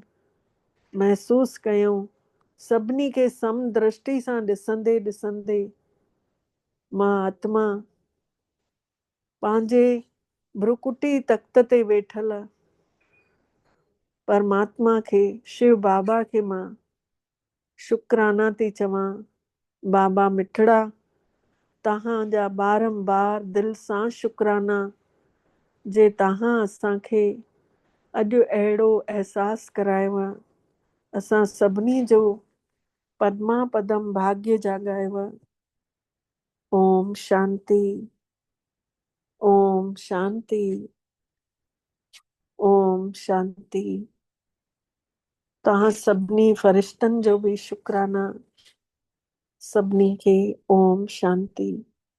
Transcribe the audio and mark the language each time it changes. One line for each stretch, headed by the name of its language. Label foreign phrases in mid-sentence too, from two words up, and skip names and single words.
Sindhi: महसूस कयूं सभिनी खे सम दृष्टि सां ॾिसंदे ॾिसंदे मां आत्मा पंहिंजे भ्रुकुटी तख़्त ते वेठल परमात्मा खे, शिव बाबा खे मां शुक्राना थी चवां। बाबा मिठड़ा तव्हांजा बारंबार दिलि सां शुक्राना जे तव्हां असांखे अॼु अहिड़ो अहसासु करायव। असां सभिनी जो पद्मा पदम भाग्य जाॻायव। ओम शांति, ओम शांति, ओम शांति। तव्हां सभिनी फरिश्तनि जो बि शुक्राना। सभिनी खे ओम शांति।